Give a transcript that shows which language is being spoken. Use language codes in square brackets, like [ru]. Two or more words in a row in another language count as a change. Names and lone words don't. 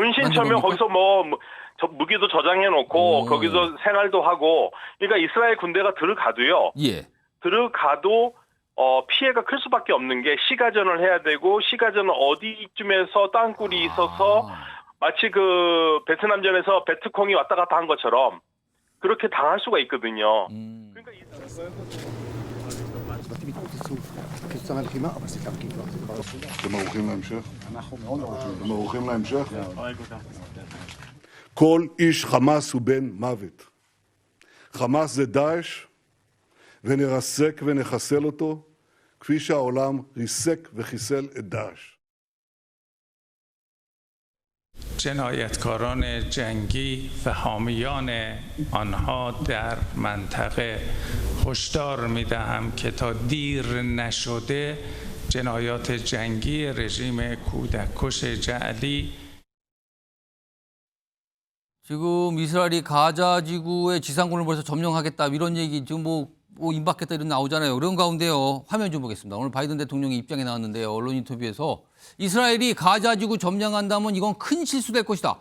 [ko] 은신처면 거기서 무기도 저장해 놓고 거기서 생활도 하고, 그러니까 이스라엘 군대가 들어가도요. 예. 들어가도 피해가 클 수밖에 없는 게 시가전을 해야 되고, 시가전은 어디쯤에서 땅굴이 있어서 마치 그 베트남전에서 베트콩이 왔다 갔다 한 것처럼 그렇게 당할 수가 있거든요. 그러니까 [he] אתם ערוכים להמשך? אתם ערוכים להמשך? כל איש חמאס הוא בן מוות. חמאס זה דאעש, ונרסק ונחסל אותו, כפי שהעולם ריסק וחיסל את דאעש. [fa] جنایتکاران جنگی و حامیان آنها در منطقه هشدار می‌دهم که تا دیر نشده جنایات جنگی رژیم کودککش جعلی [ko] 지금 이스라엘이 가자 지구의 지상군을 벌써 점령하겠다 이런 얘기 지금 뭐 임박했다 이런 나오잖아요. 그런 가운데요. 화면 좀 보겠습니다. 오늘 바이든 대통령이 입장에 나왔는데요. 언론 인터뷰에서 이스라엘이 가자 지구 점령한다면 이건 큰 실수될 것이다.